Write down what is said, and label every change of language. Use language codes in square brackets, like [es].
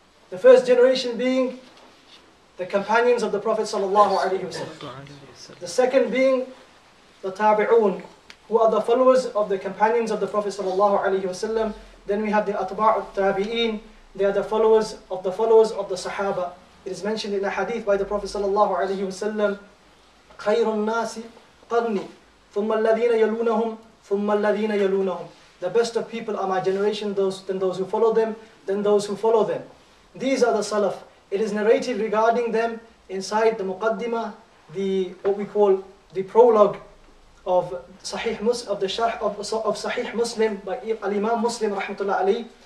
[en] The first generation being the companions of the Prophet ﷺ. The second being the tabi'un, who are the followers of the companions of the Prophet ﷺ. Then we have the atba'u tabi'in, they are the followers of the Sahaba. It is mentioned in a hadith by the Prophet ﷺ, [ar] خَيْرُ النَّاسِ قَرْنِي ثُمَّ الَّذِينَ يَلُونَهُمْ [en] ثُمَّ الَّذِينَ يَلُونَهُمْ. The best of people are my generation, then those who follow them, then those who follow them. These are the Salaf. It is narrated regarding them inside the Muqaddimah, what we call the prologue of Sahih Muslim, of the Sharh of Sahih Muslim by Al-Imam Muslim rahmatullah alayhi.